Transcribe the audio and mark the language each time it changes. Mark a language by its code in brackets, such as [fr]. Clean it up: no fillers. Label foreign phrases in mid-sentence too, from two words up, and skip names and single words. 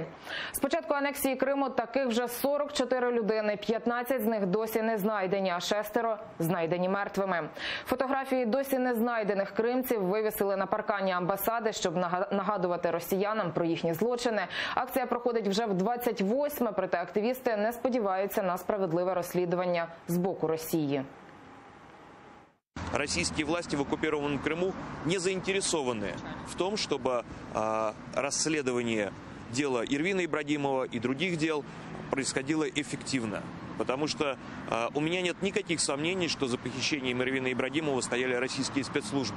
[uk] З початку анексії Криму таких вже 44 людини, 15 з них досі не знайдені, а 6 знайдені мертвими. Фотографії досі не знайдених кримців вивісили на паркані амбасади, щоб нагадувати росіянам про їхні злочини. Акція проходить вже в 28-ме, проте активісти не сподіваються на справедливе розслідування з боку Росії. [ru] Российские власти в оккупированном Крыму не заинтересованы в том, чтобы расследование дела Эрвина Ибрагимова и других дел происходило эффективно. Потому что у меня нет никаких сомнений, что за похищением Эрвина Ибрагимова стояли российские спецслужбы.